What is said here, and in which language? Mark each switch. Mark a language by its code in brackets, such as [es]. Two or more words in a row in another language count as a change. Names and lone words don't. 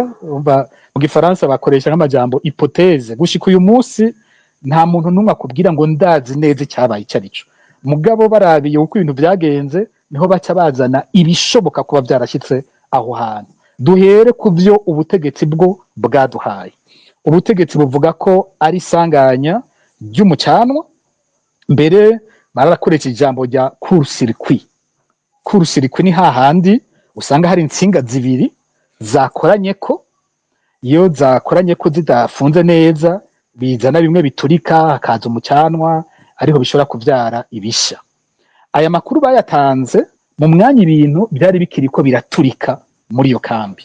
[rn] Urumva mu gifaransa bakoresha nk'amajambo hypothèse, gushika uyu munsi nta muntu n'umwe akubwira ngo ndazi neza icyabaye icyo ari cyo, mugabo barabiye uko ibintu byagenze niho baca bazana ibishoboka kuba byarashyitse aho hantu. Duhere ku byo ubutegetsi bwo bwaduhaye. Ubutegetsi buvuga ko ari isanganya ry'umucanwa, mbere barakoresha ijambo rya court-circuit. Court-circuit ni hahandi usanga hari insinga zibiri zakoranye ko, iyo zakoranye ko zidafunze neza bizana bimwe biturika, hakaza umucanwa, ariho bishobora kubyara ibisha. Aya makuru bayatanze mu mwanya ibintu byari bikiri ko biraturika muri iyo kambi.